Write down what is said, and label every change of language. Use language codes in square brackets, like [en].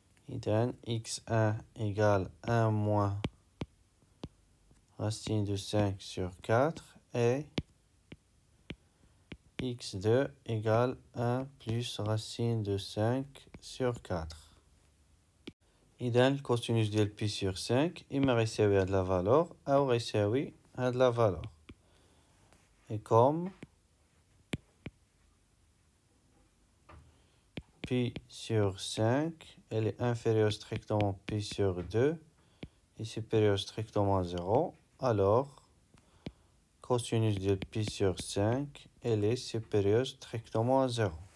[fr] Idem, x1 égale 1 moins racine de 5 sur 4 et x2 égale 1 plus racine de 5 sur 4. [ar] إذن cosinus ديال [fr] pi sur 5 [ar] إما غيساوي هاد [fr] la valeur [ar] أو غيساوي هاد la valeur. [fr] Et comme pi sur 5, elle est inférieure strictement pi sur 2 et supérieure strictement à 0, alors cosinus de pi sur 5, elle est supérieure strictement à 0.